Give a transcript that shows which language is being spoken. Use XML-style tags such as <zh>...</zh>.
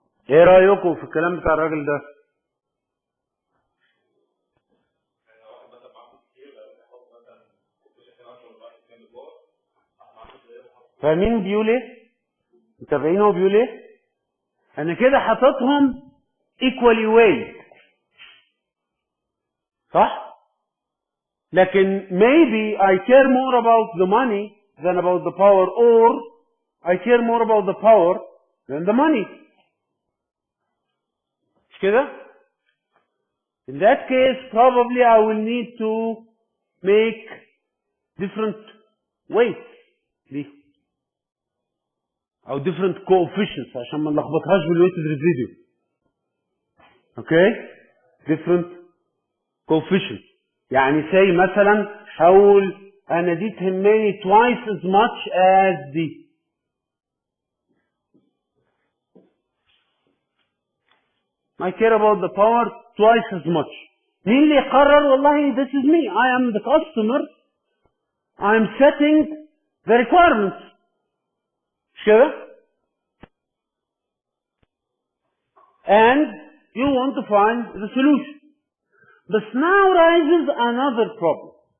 <ar>ايه رأيكم في الكلام بتاع الراجل ده؟ فاهمين بيقول ايه؟ متابعين هو بيقول ايه؟ انا كده حاططهم</ar> <en>equally weight.</en> <ar>صح؟ لكن</ar> <en>maybe I care more about the money than about the power, or I care more about the power than the money.</en> <ar>مش كده؟</ar> <en>In that case probably I will need to make different weights ليه؟ او different coefficients</en> <ar>عشان ما نلخبطهاش</ar> <en>بالweighted residue. Okay? different coefficients.</en> <ar>يعني say مثلا هقول انا دي تهمني</ar> <en>twice as much as</en> <ar>دي.</ar> <en>I care about the power twice as much.</en> <ar>مين اللي يقرر؟ والله</ar> <en>this is me. I am the customer. I am setting the requirements.</en> <ar>مش كده؟</ar> <en>And you want to find the solution. But now rises another problem.</en>